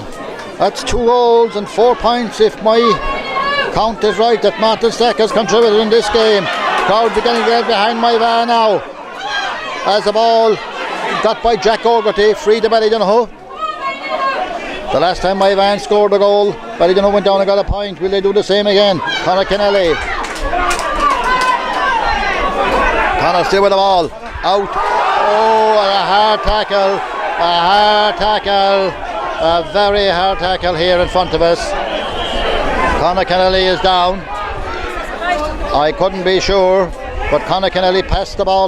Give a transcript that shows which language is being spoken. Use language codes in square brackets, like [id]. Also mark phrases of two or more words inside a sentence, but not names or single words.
[en] That's 2 goals and 4 points if my count is right that Martin Stack has contributed in this game. Crowd beginning to get behind Moyvane now. As the ball got by Jack O'Garty, free to Ballydonoghue. The last time Moyvane scored a goal, Ballydonoghue went down and got a point. Will they do the same again? Conor Kennelly. Conor still with the ball. Out. Oh, a hard tackle. A hard tackle. A very hard tackle here in front of us. Conor Kennelly is down. I couldn't be sure, but Conor Kennelly passed the ball.